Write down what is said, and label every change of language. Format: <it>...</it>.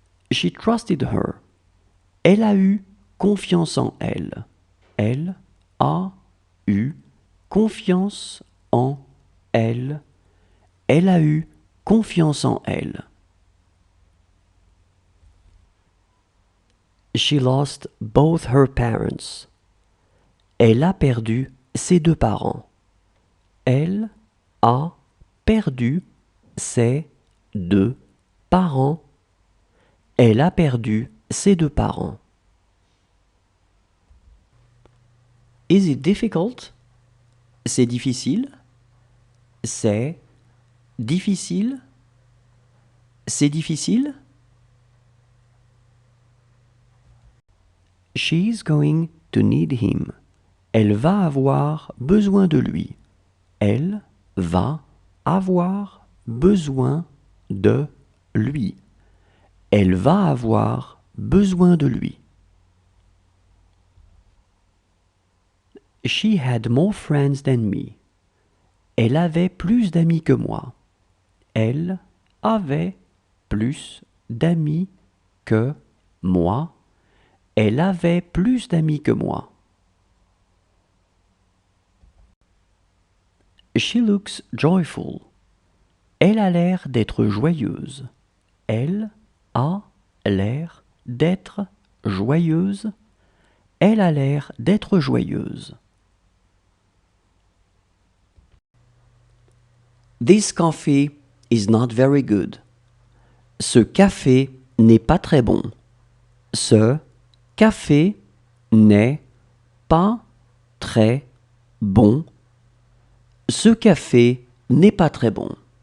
<en>She trusted her.</en> <fr>Elle a eu confiance en elle. Elle a eu confiance en elle. Elle a eu confiance en elle. She lost both her parents. Elle a perdu ses deux parents. Elle a perdu ses deux parents. Elle a perdu ses deux parents.</fr> <en>Is it difficult?</en> <fr>C'est difficile. C'est difficile. C'est difficile.</fr> <en>She's going to need him.</en> <fr>Elle va avoir besoin de lui. Elle va avoir besoin de lui. Elle va avoir besoin de lui.</fr> <en>She had more friends than me.</en> <fr>Elle avait plus d'amis que moi. Elle avait plus d'amis que moi. Elle avait plus d'amis que moi.</fr> <en>She looks joyful.</en> <fr>Elle a l'air d'être joyeuse. Elle a l'air d'être joyeuse. Elle a l'air d'être joyeuse.</fr> <en>This coffee is not very good.</en> <fr>Ce café n'est pas très bon. Ce café n'est pas très bon. Ce café n'est pas très bon.</fr>